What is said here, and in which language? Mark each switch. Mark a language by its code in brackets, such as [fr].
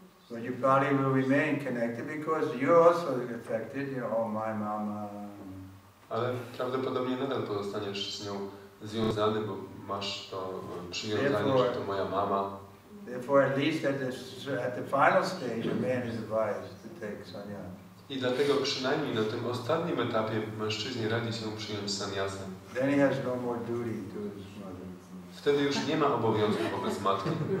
[en] But you probably will remain connected because you're also affected. You know, oh my mama. [pl] Ale prawdopodobnie nadal pozostaniesz z nią związany, bo masz to przywiązanie, że to moja mama. [en] Therefore, at least at the final stage, a man is advised to take sannyas. [pl] I dlatego przynajmniej na tym ostatnim etapie mężczyźnie radzi się przyjąć sannyasę. [en] Then he has no more duty to his mother. [pl] Wtedy już nie ma obowiązku wobec matki.